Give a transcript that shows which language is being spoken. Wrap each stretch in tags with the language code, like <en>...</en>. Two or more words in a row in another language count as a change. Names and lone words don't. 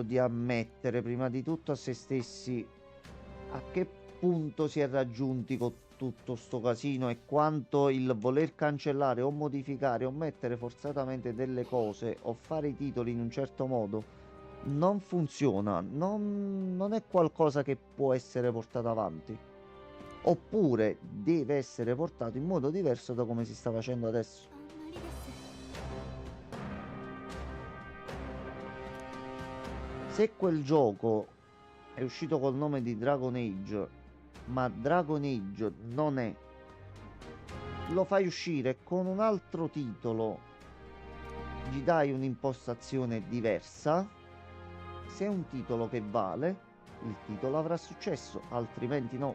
<it>di ammettere prima di tutto a se stessi a che punto si è raggiunti con tutto sto casino e quanto il voler cancellare o modificare o mettere forzatamente delle cose o fare i titoli in un certo modo non funziona, non è qualcosa che può essere portato avanti. Oppure deve essere portato in modo diverso da come si sta facendo adesso.</it> <ja>あんまりです</ja> <it>Se quel gioco è uscito col nome di Dragon Age, ma Dragon Age non è, lo fai uscire con un altro titolo, gli dai un'impostazione diversa, se è un titolo che vale, il titolo avrà successo, altrimenti no.</it>